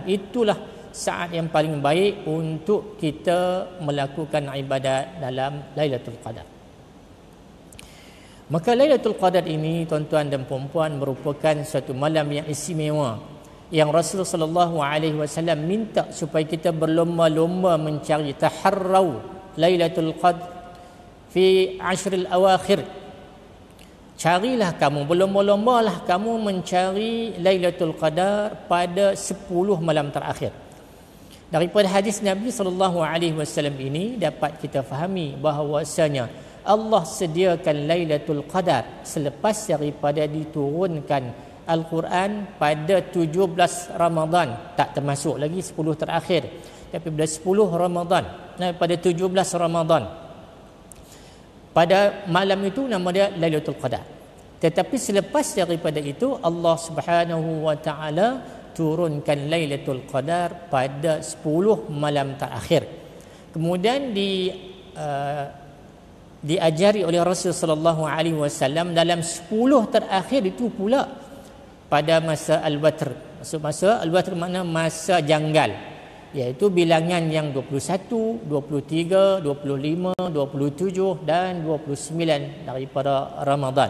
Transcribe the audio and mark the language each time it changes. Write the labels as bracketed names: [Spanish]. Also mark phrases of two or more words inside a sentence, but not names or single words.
[Malay] Itulah saat yang paling baik untuk kita melakukan ibadat dalam Lailatul Qadar. Maka Lailatul Qadar ini, tuan-tuan dan puan-puan, merupakan suatu malam yang istimewa yang Rasulullah [Arabic] sallallahu alaihi wasallam [Malay] minta supaya kita berlomba-lomba mencari [Arabic] taharrau Lailatul Qadr fi ashril awakhir. [Malay] Carilah kamu, berlomba-lombalah kamu mencari Lailatul Qadar pada 10 malam terakhir. Daripada hadis Nabi [Arabic] sallallahu alaihi wasallam [Malay] ini dapat kita fahami bahawasanya Allah sediakan Lailatul Qadar selepas daripada diturunkan Al-Quran pada 17 Ramadan, tak termasuk lagi 10 terakhir, tapi pada 10 Ramadan, pada 17 Ramadan. Pada malam itu nama dia Lailatul Qadar. Tetapi selepas daripada itu Allah [Arabic] Subhanahu wa taala [Malay] turunkan Lailatul Qadar pada 10 malam terakhir. Kemudian diajari oleh Rasul [Arabic] sallallahu alaihi wasallam [Malay] dalam 10 terakhir itu pula pada masa al-watr. Maksud masa al-watr makna masa janggal, iaitu bilangan yang 21, 23, 25, 27 dan 29 daripada Ramadan.